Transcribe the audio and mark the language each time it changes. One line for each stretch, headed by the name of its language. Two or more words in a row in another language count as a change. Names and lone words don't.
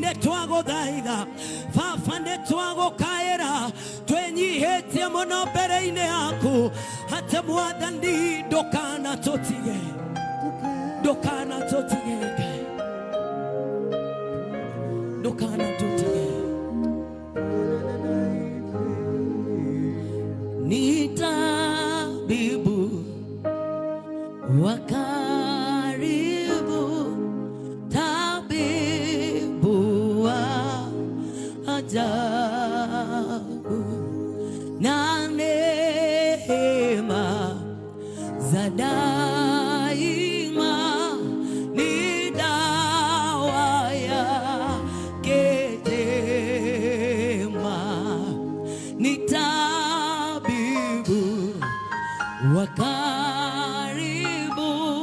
Kikuyu: nĩ twagũthaitha Baba nĩ twagũkaĩra twenyihĩtie mũno mbere-inĩ yaku atĩ Mwathani ndukana tũtige ndukana tũtige ndukana tũtige
Swahili: ni tabibu wa karibu tabibu wa ajabu na neema za daima ni dawa yake njema ni tabibu wa karibu